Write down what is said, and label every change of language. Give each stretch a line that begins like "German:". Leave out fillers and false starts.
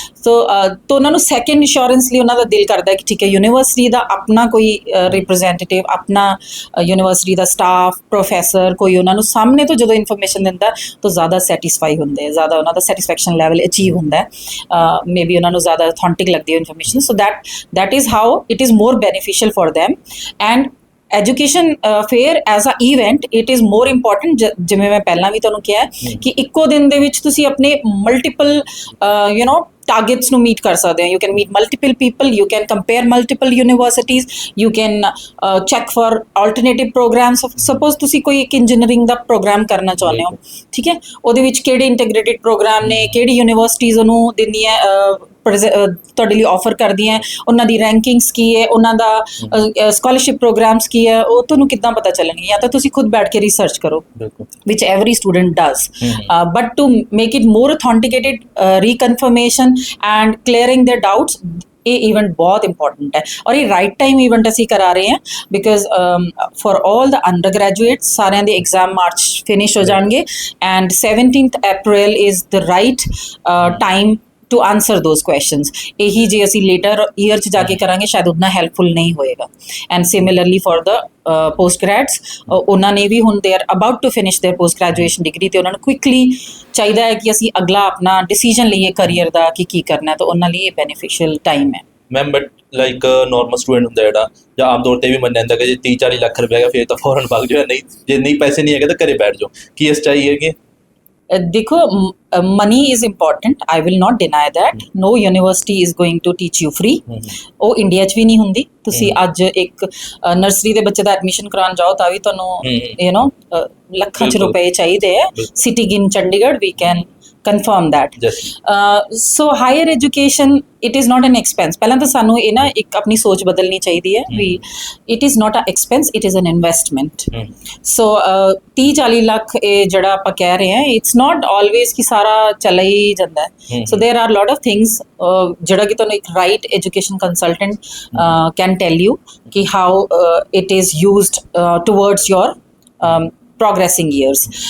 Punjabi: ਸੋ ਤਾਂ ਉਹਨਾਂ ਨੂੰ ਸੈਕੰਡ ਇੰਸ਼ੋਰੈਂਸ ਲਈ ਉਹਨਾਂ ਦਾ ਦਿਲ ਕਰਦਾ ਕਿ ਠੀਕ ਹੈ ਯੂਨੀਵਰਸਿਟੀ ਦਾ ਆਪਣਾ ਕੋਈ ਰਿਪਰੈਜ਼ੈਂਟੇਟਿਵ, ਆਪਣਾ ਯੂਨੀਵਰਸਿਟੀ ਦਾ ਸਟਾਫ, ਪ੍ਰੋਫੈਸਰ ਕੋਈ ਉਹਨਾਂ ਨੂੰ ਸਾਹਮਣੇ ਤੋਂ ਜਦੋਂ ਇਨਫੋਰਮੇਸ਼ਨ ਦਿੰਦਾ ਤਾਂ ਜ਼ਿਆਦਾ ਸੈਟਿਸਫਾਈ ਹੁੰਦੇ ਹੈ, ਜ਼ਿਆਦਾ ਉਹਨਾਂ ਦਾ ਸੈਟਿਸਫੈਕਸ਼ਨ ਲੈਵਲ ਅਚੀਵ ਹੁੰਦਾ ਹੈ, ਮੇ ਬੀ ਉਹਨਾਂ ਨੂੰ ਜ਼ਿਆਦਾ ਅਥੈਂਟਿਕ ਲੱਗਦੀ ਹੈ information.
English: So that is how it is more beneficial for them। and education fair as a event it is more important,
Punjabi: ਜਿਵੇਂ ਮੈਂ ਪਹਿਲਾਂ ਵੀ ਤੁਹਾਨੂੰ ਕਿਹਾ ਕਿ ਇੱਕੋ ਦਿਨ ਦੇ ਵਿੱਚ ਤੁਸੀਂ ਆਪਣੇ ਮਲਟੀਪਲ targets ਨੂੰ meet ਕਰ ਸਕਦੇ ਹੋ।
English: You can meet multiple people, you can compare multiple universities, you can check for alternative programs।
Punjabi: suppose ਤੁਸੀਂ ਕੋਈ ਇੱਕ ਇੰਜੀਨੀਅਰਿੰਗ ਦਾ ਪ੍ਰੋਗਰਾਮ ਕਰਨਾ ਚਾਹੁੰਦੇ ਹੋ, ਠੀਕ ਹੈ, ਉਹਦੇ ਵਿੱਚ ਕਿਹੜੇ ਇੰਟੀਗ੍ਰੇਟਿਡ ਪ੍ਰੋਗਰਾਮ ਨੇ, ਕਿਹੜੀ ਯੂਨੀਵਰਸਿਟੀਜ਼ ਉਹਨੂੰ ਦਿੰਦੀਆਂ ਤੁਹਾਡੇ ਲਈ ਆਫਰ ਕਰਦੀਆਂ, ਉਹਨਾਂ ਦੀ ਰੈਂਕਿੰਗਸ ਕੀ ਹੈ, ਉਹਨਾਂ ਦਾ ਸਕਾਲਰਸ਼ਿਪ ਪ੍ਰੋਗਰਾਮਸ ਕੀ ਹੈ, ਉਹ ਤੁਹਾਨੂੰ ਕਿੱਦਾਂ ਪਤਾ ਚੱਲਣਗੇ? ਜਾਂ ਤਾਂ ਤੁਸੀਂ ਖੁਦ ਬੈਠ ਕੇ ਰਿਸਰਚ ਕਰੋ,
English: which every student does, but to make it more authenticated, reconfirmation and clearing their doubts,
Punjabi: ਇਹ ਇਵੈਂਟ ਬਹੁਤ ਇੰਪੋਰਟੈਂਟ ਹੈ। ਔਰ ਇਹ ਰਾਈਟ ਟਾਈਮ ਇਵੈਂਟ ਅਸੀਂ ਕਰਾ ਰਹੇ ਹਾਂ
English: because for all the undergraduate
Punjabi: ਸਾਰਿਆਂ ਦੇ ਐਗਜ਼ਾਮ ਮਾਰਚ ਫਿਨਿਸ਼ ਹੋ ਜਾਣਗੇ
English: And 17th April is the right time to answer those questions.
Punjabi: ਇਹੀ ਜੇ ਅਸੀਂ later year 'ਚ ਜਾ ਕੇ ਕਰਾਂਗੇ ਸ਼ਾਇਦ ਉतना helpful ਨਹੀਂ ਹੋਏਗਾ.
English: And similarly for the post grads,
Punjabi: ਉਹਨਾਂ ਨੇ ਵੀ ਹੁਣ
English: they are about to finish their post graduation degree
Punjabi: ਤੇ ਉਹਨਾਂ ਨੂੰ quickly ਚਾਹੀਦਾ ਹੈ ਕਿ ਅਸੀਂ ਅਗਲਾ ਆਪਣਾ decision ਲਈਏ career ਦਾ ਕਿ ਕੀ ਕਰਨਾ ਹੈ, ਤਾਂ ਉਹਨਾਂ ਲਈ ਇਹ beneficial time ਹੈ. Ma'am but like normal student ਹੁੰਦਾ ਜਿਹੜਾ ਜਾਂ ਆਮ ਤੌਰ ਤੇ ਵੀ ਮੰਨਿਆ ਜਾਂਦਾ ਕਿ ਜੇ 30-40 ਲੱਖ ਰੁਪਏ ਹੈਗਾ ਫਿਰ ਤਾਂ ਫੌਰਨ ਭਾਗ ਜਾਓ, ਨਹੀਂ ਜੇ ਨਹੀਂ ਪੈਸੇ ਨਹੀਂ ਹੈਗੇ ਤਾਂ ਘਰੇ ਬੈਠ ਜਾਓ, ਕੀ ਇਸ ਚਾਹੀਏ ਕਿ
English: ਦੇਖੋ money is important, I will not deny that. No university is going to teach you free.
Punjabi: ਉਹ ਇੰਡੀਆ 'ਚ ਵੀ ਨਹੀਂ ਹੁੰਦੀ. ਤੁਸੀਂ ਅੱਜ ਇੱਕ ਨਰਸਰੀ ਦੇ ਬੱਚੇ ਦਾ ਐਡਮਿਸ਼ਨ ਕਰਾਉਣ ਜਾਓ ਤਾਂ ਵੀ ਤੁਹਾਨੂੰ ਲੱਖਾਂ 'ਚ ਰੁਪਏ ਚਾਹੀਦੇ ਹੈ.
English: Sitting in Chandigarh we can confirm that. So higher education, it is not an expense.
Punjabi: ਪਹਿਲਾਂ ਤਾਂ ਸਾਨੂੰ ਇਹ ਨਾ ਇੱਕ ਆਪਣੀ ਸੋਚ ਬਦਲਣੀ ਚਾਹੀਦੀ ਹੈ ਵੀ
English: it is not an expense, it is an investment.
Punjabi: So 30-40 lakh ਇਹ ਜਿਹੜਾ ਆਪਾਂ ਕਹਿ ਰਹੇ ਹਾਂ,
English: it's not always
Punjabi: ਕਿ ਸਾਰਾ ਚੱਲ ਹੀ ਜਾਂਦਾ ਹੈ.
English: So there are lot of things
Punjabi: ਜਿਹੜਾ ਕਿ ਤੁਹਾਨੂੰ ਇੱਕ
English: right education consultant can tell you ਕਿ how it is used towards your progressing years.